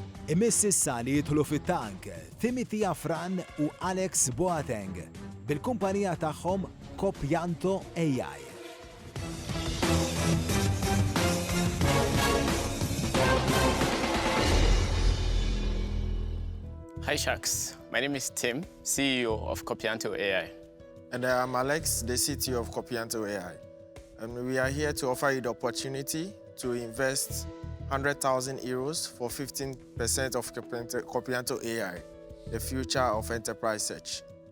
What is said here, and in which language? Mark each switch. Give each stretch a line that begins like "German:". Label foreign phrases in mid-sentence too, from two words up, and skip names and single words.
Maltese: Imiss issa li jidħlu fit-tank Timothy Afran u Alex Boateng bil-kumpanija tagħhom CopiantoAI.
English: Hi Sharks, my name is Tim, CEO of CopiantoAI. And I'm Alex, the CTO of CopiantoAI. And we are here to offer you the opportunity to invest 100,000 euros for 15% of CopiantoAI, the future of enterprise search.